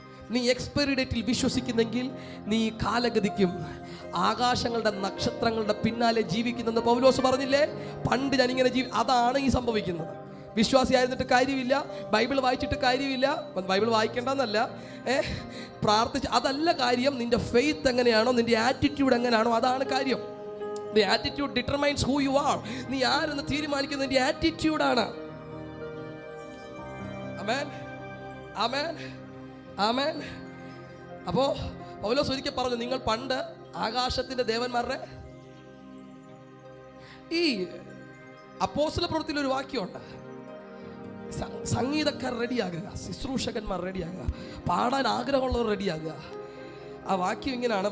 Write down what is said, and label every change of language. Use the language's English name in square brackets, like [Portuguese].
[Malayalam] നീ എക്സ്പയറി ഡേറ്റിൽ വിശ്വസിക്കുന്നെങ്കിൽ നീ കാലഗതിക്കും ആകാശങ്ങളുടെ നക്ഷത്രങ്ങളുടെ പിന്നാലെ ജീവിക്കുന്നെന്ന് പൗലോസ് പറഞ്ഞില്ലേ? പണ്ട് ഞാനിങ്ങനെ അതാണ് ഈ സംഭവിക്കുന്നത്. വിശ്വാസിയായിരുന്നിട്ട് കാര്യമില്ല, ബൈബിൾ വായിച്ചിട്ട് കാര്യമില്ല. ബൈബിൾ വായിക്കേണ്ടെന്നല്ല, പ്രാർത്ഥിച്ച് അതല്ല കാര്യം. നിന്റെ ഫെയ്ത്ത് എങ്ങനെയാണോ, നിന്റെ ആറ്റിറ്റ്യൂഡ് എങ്ങനെയാണോ, അതാണ് കാര്യം. [English] The attitude determines who you are. [Malayalam] നീ ആരെന്ന് തീരുമാനിക്കുന്നത് നിന്റെ ആറ്റിറ്റ്യൂഡാണ്. ആമേൻ, ആമേൻ, ആമേൻ. അപ്പോ പൗലോസ് ഒരിക്കൽ പറഞ്ഞു, നിങ്ങൾ പണ്ട് ആകാശത്തിന്റെ ദേവന്മാരുടെ ഈ അപ്പോസ്തല പ്രവൃത്തിയിൽ ഒരു വാക്യമുണ്ട്, സംഗീതക്കാർ റെഡിയാകുക, ശുശ്രൂഷകന്മാർ റെഡിയാകുക, പാടാൻ ആഗ്രഹമുള്ളവർ റെഡിയാകുക. ആ വാക്യം ഇങ്ങനെയാണ്.